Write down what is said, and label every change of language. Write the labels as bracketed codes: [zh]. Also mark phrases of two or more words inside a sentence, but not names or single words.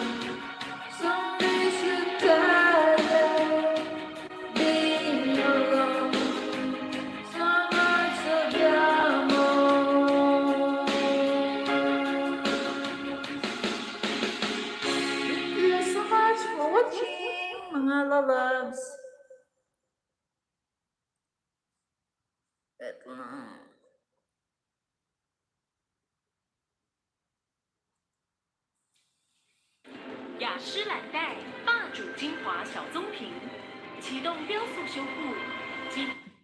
[en] Some days you're tired being alone. Some hearts are diamonds. Thank you so much for watching, [tl] mga lalabs. Ito na. [zh] 雅诗兰黛霸主精华小棕瓶，启动雕塑修复，激